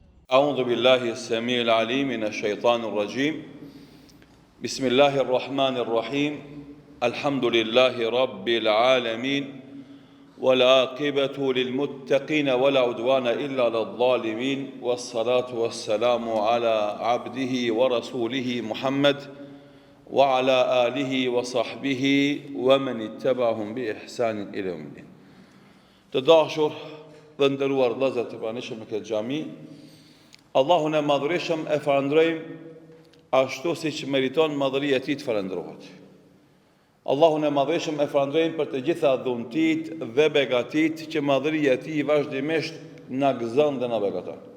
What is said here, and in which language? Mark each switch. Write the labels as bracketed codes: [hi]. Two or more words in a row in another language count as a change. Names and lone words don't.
[ar] أعوذ بالله السميع العليم من الشيطان الرجيم بسم الله الرحمن الرحيم الحمد لله رب العالمين والعاقبة للمتقين ولا عدوان إلا للظالمين والصلاة والسلام على عبده ورسوله محمد وعلى آله وصحبه ومن اتبعهم بإحسان إلى يوم الدين. [sq] Të dashur dhe nderuar vëllezër të pranishëm në këtë xhami, Allahun e madhërisëm e falënderojmë ashtu siç meriton madhëria e tij të falëndrohet. Allahun e madhërisëm e falënderojmë për të gjitha dhuntitë dhe begatitë që madhëria e tij vazhdimisht na gëzon dhe na begaton.